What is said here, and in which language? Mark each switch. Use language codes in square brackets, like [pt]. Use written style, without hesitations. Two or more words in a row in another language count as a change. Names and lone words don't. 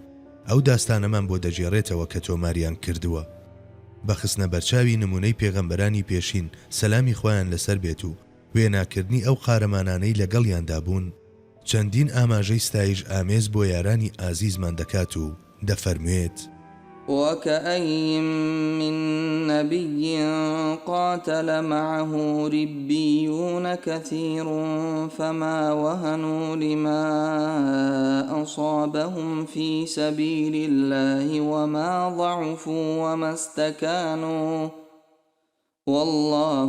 [ckb] ئەو داستانەمان بۆ دەجێڕێتەوە کە تۆماریان کردووە. بەخستنە بەرچاوی نمونەی پێغەمبەرانی پێشین سەلامی خۆیان لەسەر بێت و وێناکردنی ئەو قارەمانانەی لەگەڵیاندا بوون چەندین ئاماژەی ستایش ئامێز بۆ یارانی ئازیزمان دەکات و دەفەرموێت [ar] وكأين من نبي قاتل معه ربيون كثير فما وهنوا لما أصابهم في سبيل الله وما ضعفوا وما استكانوا والله